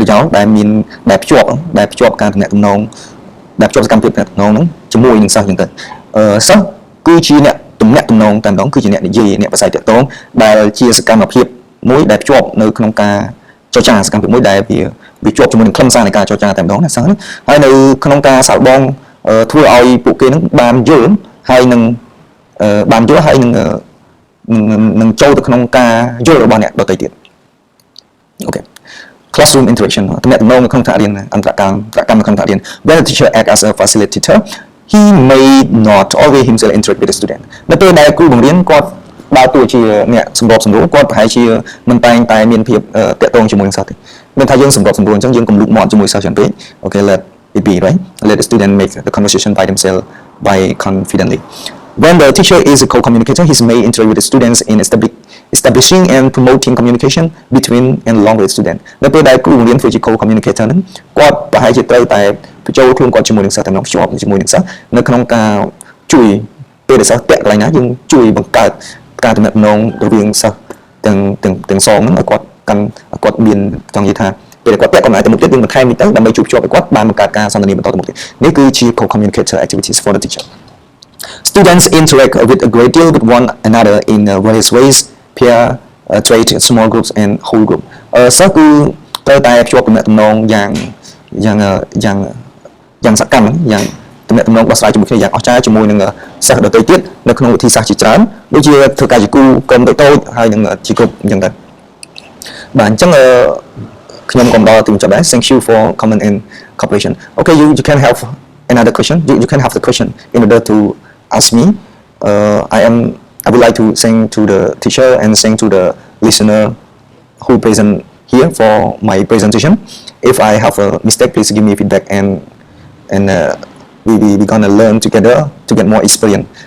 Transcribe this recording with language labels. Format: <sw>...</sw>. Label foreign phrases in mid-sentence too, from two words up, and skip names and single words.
<km>យោជន៍ដែលភ្ជាប់ការទំនាក់ទំនងដែលភ្ជាប់សកម្មភាពទំនាក់ទំនងហ្នឹងជាមួយនឹងសិស្សអញ្ចឹងទៅសិស្សគឺជាអ្នកទំនាក់ទំនងតែម្ដងគឺជាអ្នកនិយាយអ្នកប្រស័យតាក់ទងដែលជាសកម្មភាពមួយដែលភ្ជាប់នៅក្នុងការចរចាសកម្មភាពមួយដែលវាជាប់ជាមួយនឹងខ្លឹមសារនៃការចរចាតែម្ដងណាសិស្សហើយនៅក្នុងការសាកល្បងធ្វើឲ្យពួកគេនឹងបានយល់ហើយនឹង នឹងចូលទៅក្នុងការយល់របស់អ្នកដទៃទៀតអូខេ</km> <en>classroom interaction</en> <km>ទំនាក់ទំនងនៅក្នុងថ្នាក់រៀនអន្តរកម្មនៅក្នុងថ្នាក់រៀន</km> <en>When the teacher act as a facilitator he may not always himself interact with the student</en> <km>នៅពេលដែលគ្រូបង្រៀនគាត់ដើរតួជាអ្នកសម្របសម្រួលគាត់ប្រ ហែលជាមិនតែងតែមានភាពតាក់ទងជាមួយនឹងសិស្សទេមិនថាយើងសម្របសម្រួលអញ្ចឹងយើងកុំលូកមាត់ជាមួយសិស្សច្រើនពេកអូខេ</km> <en>let it be right let the student make the conversation by themselves by confidently when the teacher is a co-communicator he may interact with the students in establishing and promoting communication between and along with student</en> <km>នៅពេលដែលគ្រូបង្រៀនធ្វើជា co-communicator ហ្នឹងគាត់ ប្រហែលជាត្រូវតែបញ្ចូលខ្លួនគាត់ជាមួយនឹងសិស្សតែម្ដងភ្ជាប់ជាមួយនឹងសិស្សនៅក្នុងការជួយពេលដែលសិស្សពាក់កន្លែងណាយើងជួយបង្កើតការទំនាក់ទំនងរវាងសិស្សទាំងសងហ្នឹងឲ្យគាត់មានចង់និយាយថាពេលគាត់ពាក់កន្លែងទៅមុខទៀតយើងបន្ថែមទៅដើម្បីជួបឲ្យគាត់បានបង្កើតការសន្ទនាបន្តទៅមុខទៀតនេះគឺជា</km> <en>co-communicator activities for the teacher Students interact with a great deal with one another in various ways peer trade small groups and whole group</en> <km>សិស្សគឺត្រូវតែភ្ជាប់ទំនាក់ទំនង យ៉ាងសកម្មយ៉ាងទំនាក់ទំនងដោះស្រាយជាមួយគ្នាយ៉ាងអស្ចារ្យជាមួយនឹងសិស្សដទៃទៀតនៅក្នុងវិធីសាស្ត្រជាច្រើនដូចជាធ្វើការជាគូក្រុមតូចៗហើយនឹងជាក្រុមអញ្ចឹងទៅបាទអញ្ចឹងខ្ញុំក៏ដល់ទីបញ្ចប់ដែរ</km> <en>Thank you for comment and cooperation Okay you can have another question you can have the question in order to ask me I would like to thank to the teacher and thank to the listener who present here for my presentation. If I have a mistake, please give me feedback, and we gonna learn together to get more experience.</en>